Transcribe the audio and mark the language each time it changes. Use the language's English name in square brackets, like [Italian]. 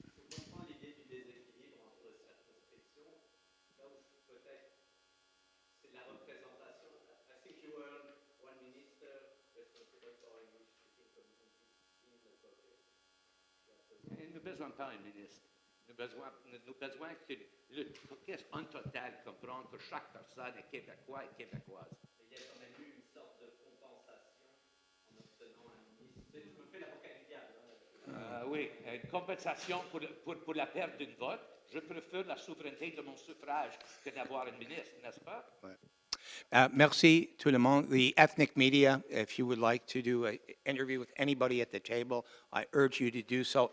[French] Je comprends l'idée du déséquilibre entre circonscriptions. Donc, peut-être, c'est la représentation. [English] I think you earn one minister responsible for English-speaking communities in the caucus. [French] Et nous besoin pas un ministre. Nous besoin que le caucus en total comprenne que chaque personne est québécois et québécoise. Il y a quand même eu une sorte de compensation en obtenant un ministre. Je me fais l'avocat du diable. Oui, une compensation pour la perte d'une vote. Je préfère la souveraineté de mon suffrage que d'avoir un ministre, n'est-ce pas? Merci tout le monde. [English] The ethnic media, if you would like to do an interview with anybody at the table, I urge you to do so.